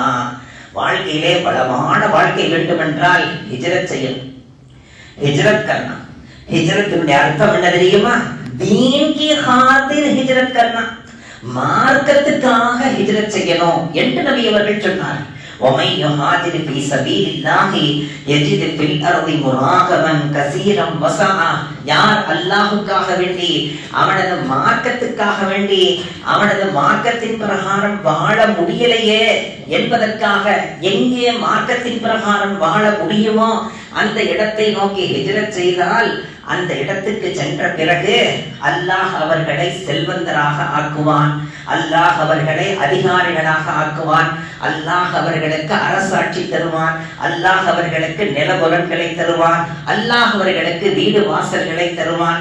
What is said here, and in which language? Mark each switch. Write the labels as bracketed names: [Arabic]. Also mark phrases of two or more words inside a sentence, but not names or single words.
[Tamil] வாழ்க்கையிலே பலமான வாழ்க்கை வேண்டும் என்றால் ஹிஜ்ரத் செய்யணும். [Urdu] ہجرت کرنا, [Tamil] ஹிஜ்ரத்தினுடைய அர்த்தம் என்ன தெரியுமா? [Urdu] دین کی خاطر ہجرت کرنا, [Tamil] மார்க்கத்துக்காக ஹிஜ்ரத் செய்யணும் என்று நபி அவர்கள் சொன்னார். [Arabic] وَمَن يُهَاجِرْ فِي سَبِيلِ اللَّهِ يَجِدْ فِي الْأَرْضِ مُرَاغَمًا كَثِيرًا وَسَعًا. [Tamil] யார் அல்லாஹ்வுக்காக வேண்டி, அவனது மார்க்கத்துக்காக வேண்டி, அவனது மார்க்கத்தின் பிரகாரம் வாழ முடியலையே என்பதற்காக எங்கே மார்க்கத்தின் பிரகாரம் வாழ முடியுமோ அந்த இடத்தை நோக்கி ஹிஜ்ரத் செய்தால் அந்த இடத்துக்கு சென்ற பிறகு அல்லாஹ் அவர்களை செல்வந்தராக ஆக்குவான், அல்லாஹ் அவர்களை அதிகாரிகளாக ஆக்குவான், அல்லாஹ் அவர்களுக்கு அரசாட்சி தருவான், அல்லாஹ் அவர்களுக்கு நிலபுலன்களை தருவான், அல்லாஹ் அவர்களுக்கு வீடு வாசல்களை தருவான்.